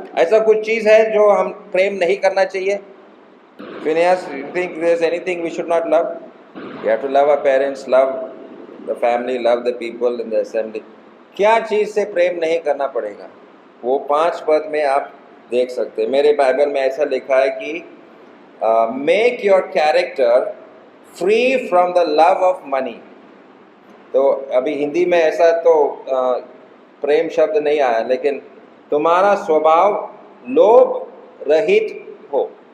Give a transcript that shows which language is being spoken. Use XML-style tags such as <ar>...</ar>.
<hi>ऐसा कुछ चीज़ है जो हम प्रेम नहीं करना चाहिए?</hi> <en>Phineas, you think there's anything we should not love? We have to love our parents, love the family, love the people in the assembly.</en> <hi>क्या चीज़ से प्रेम नहीं करना पड़ेगा? वो 5 पद में आप देख सकते हैं। मेरे बाइबल में ऐसा लिखा है कि</hi> <en>Make your character free from the love of money.</en> <hi>तो अभी हिंदी में ऐसा तो प्रेम शब्द नहीं आया, लेकिन तुम्हारा स्वभाव लोभ रहित हो।</hi>